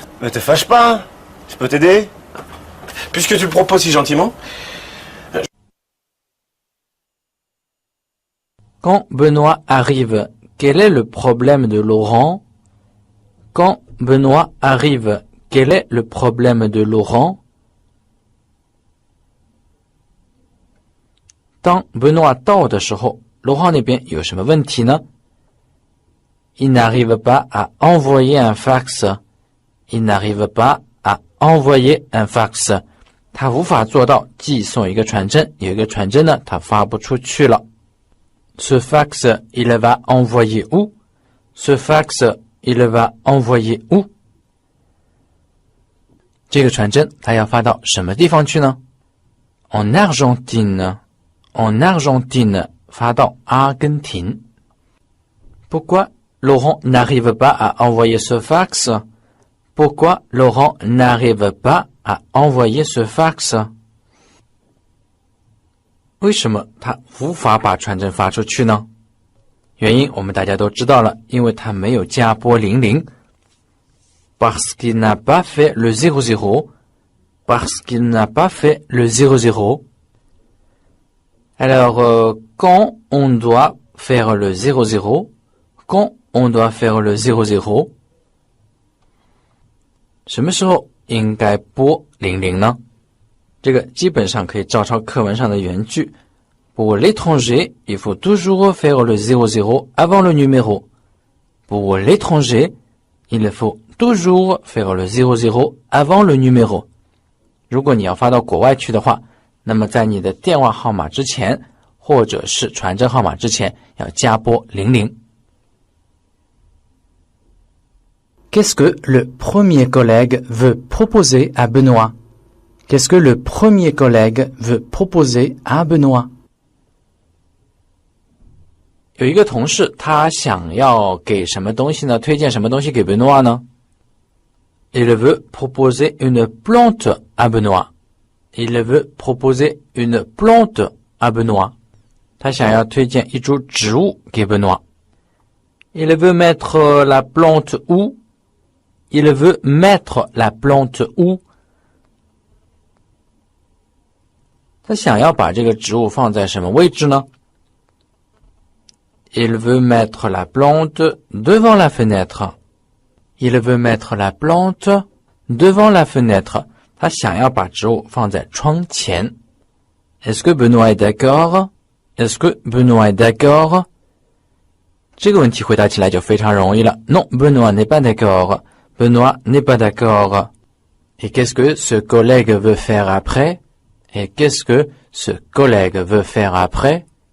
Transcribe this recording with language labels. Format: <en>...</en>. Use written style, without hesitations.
<fr>Mais te fâche pas, hein. Je peux t'aider? Puisque tu le proposes si gentiment. Quand Benoît arrive, quel est le problème de Laurent? Quand Benoît arrive, quel est le problème de Laurent?</fr> <zh>当 Benoît 到的时候 Laurent 那边有什么问题呢？</zh> <fr>Il n'arrive pas à envoyer un fax. Il n'arrive pas à envoyer un fax.</fr> <zh>他无法做到寄送一个传真，有一个传真呢，他发不出去了。</zh> <fr>Ce fax, il va envoyer où? Ce fax, il va envoyer où?</fr> <zh>这个传真它要发到什么地方去呢？</zh> <fr>En Argentine. En Argentine,</fr> <zh>发到阿根廷。</zh> <fr>Pourquoi Laurent n'arrive pas à envoyer ce fax? Pourquoi Laurent n'arrive pas à envoyer ce fax?</fr> <zh>为什么他无法把传真发出去呢？原因我们大家都知道了，因为他没有加拨00。</zh> <fr>Parce qu'il n'a pas fait le 00. Parce qu'il n'a pas fait le 00. Alors, quand on doit faire le 00? Quand on doit faire le 00?</fr> <zh>什么时候应该拨00呢？这个基本上可以照抄课文上的原句。</zh> <fr>Pour l'étranger, il faut toujours faire le 00 avant le numéro. Pour l'étranger, il faut toujours faire le 00 avant le numéro.</fr> <zh>如果你要发到国外去的话，那么在你的电话号码之前，或者是传真号码之前，要加拨00。</zh> <fr>Qu'est-ce que le premier collègue veut proposer à Benoît?Qu'est-ce que le premier collègue veut proposer à Benoît?</fr> <zh>有一个同事，他想要给什么东西呢？推荐什么东西给 Benoît 呢？</zh> <fr>Il veut proposer une plante à Benoît. Il veut proposer une plante à Benoît.</fr> <zh>他想要推荐一株植物给 Benoît.</zh> <fr>Il veut mettre la plante où? Il veut mettre la plante où?</fr> <zh>他想要把这个植物放在什么位置呢？</zh> <fr>Il veut mettre la plante devant la fenêtre. Il veut mettre la plante devant la fenêtre.</fr> <zh>他想要把植物放在窗前。</zh> <fr>Est-ce que Benoît est d'accord? Est-ce que Benoît est d'accord?</fr> <zh>这个问题回答起来就非常容易了。</zh> <fr>Non, Benoît n'est pas d'accord. Benoît n'est pas d'accord. Et qu'est-ce que ce collègue veut faire après?Et qu'est-ce que ce collègue veut faire après?</fr>